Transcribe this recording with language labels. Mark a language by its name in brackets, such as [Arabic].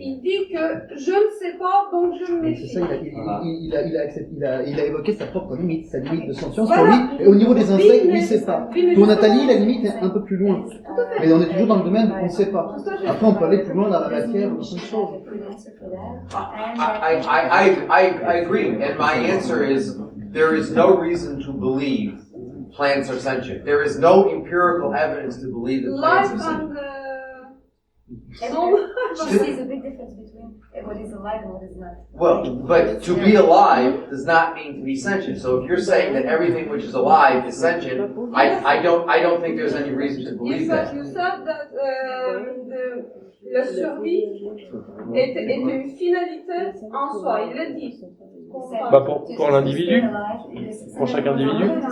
[French] Il dit que je ne sais pas, donc je me méfie. C'est ça, il a évoqué sa propre limite, sa limite de sentience pour lui. Et au niveau des insectes, lui, c'est pas. Pour Nathalie, la limite est un peu plus loin. Mais on est toujours dans le domaine où on ne sait pas. Après, on peut aller plus loin dans la matière ou d'autres choses. [English] I agree, and my answer is there is no reason to believe plants are sentient. There is no empirical evidence to believe that plants are sentient. She sees a big difference between what is alive and what is not. Well, but to be alive does not mean to be sentient. So if you're saying that everything which is alive is sentient, I don't think there's any reason to believe that. You said that [French] la survie est une finalité en soi. Il l'a dit. Bah pour l'individu, pour chaque individu.